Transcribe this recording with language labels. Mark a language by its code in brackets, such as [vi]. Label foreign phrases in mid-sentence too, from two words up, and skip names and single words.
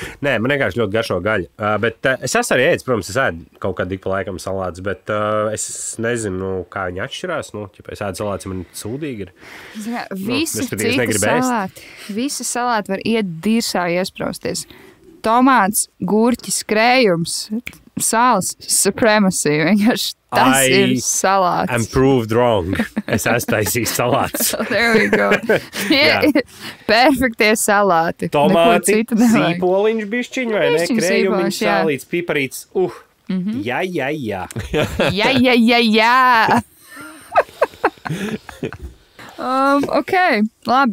[lv] Nē, man vienkārši ļoti garšo gaļa. Bet es esmu arī ēdis, protams, es ēdu kaut kādu ik pa laikam salātus, bet es nezinu, kā viņi atšķirās. Es ēdu salātus, ja man sūdīgi ir. Visi salāti var iet dirsā iesprausties. Tomāts, gurķis, krējums, sāls, supremacy. Vienkārši tas ir salāts. [en] I'm proved wrong. [lv] Es esmu taisījis salātus. [en] There we go. [lv] Perfektie salāti. Tomāti, zīpoliņš bišķiņ, vai ne? Krējumiņš, sālīts, piparīts. Jā. Jā. Ok, labi.